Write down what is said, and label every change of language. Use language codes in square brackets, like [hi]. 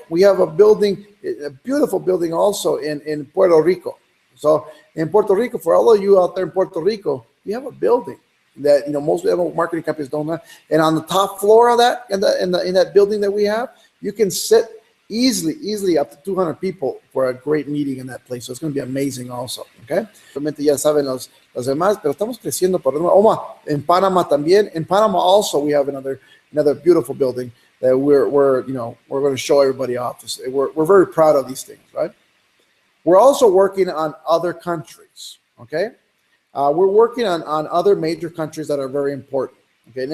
[en] We have a beautiful building also in Puerto Rico. So in Puerto Rico, for all of you out there in Puerto Rico, we have a building. that, you know, most marketing companies don't have. And on the top floor of that, in that building that we have, you can sit easily up to 200 people for a great meeting in that place. So it's going to be amazing also. Okay. [es] Realmente ya saben los demás, pero estamos creciendo por en Panama también. [en] In Panama also we have another beautiful building that we're going to show everybody off. We're very proud of these things, right? We're also working on other countries. Okay. We're working on other major countries that are very important. Okay.